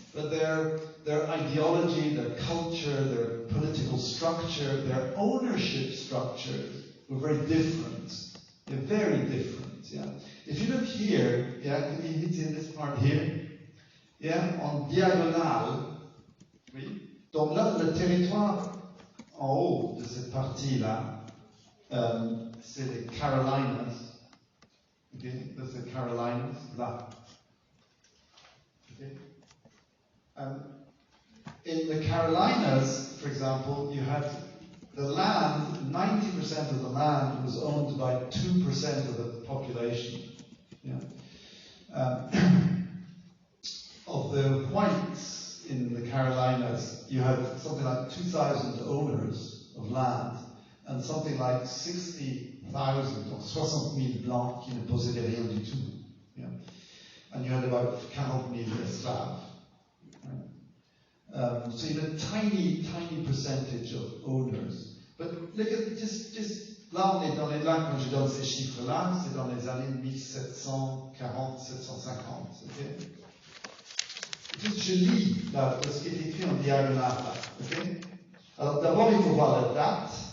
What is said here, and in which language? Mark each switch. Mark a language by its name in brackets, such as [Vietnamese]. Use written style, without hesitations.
[English] But their ideology, their culture, their political structure, their ownership structure were very different. They're very different. Yeah. If you look here, yeah, can you hit in this part here? [French] Yeah, en diagonale. Oui. Donc là, le territoire en haut de cette partie-là, c'est les Carolinas. [English] Okay, that's the Carolinas, là. Okay. In the Carolinas, for example, you had the land, 90% of the land was owned by 2% of the population. Yeah. Of the whites in the Carolinas, you had something like 2,000 owners of land and something like 60,000 or 60,000 [French] blancs qui ne possédaient rien du tout. [English] Yeah. And you had about 40,000 esclaves. So you had a tiny, tiny percentage of owners. But look at just [French] là, on est dans les là, quand je donne ces chiffres-là, c'est dans les années 1740, 1750. Okay? Juste, je lis là, ce qui est écrit en diagonale là. Okay? Alors d'abord, il faut voir la date.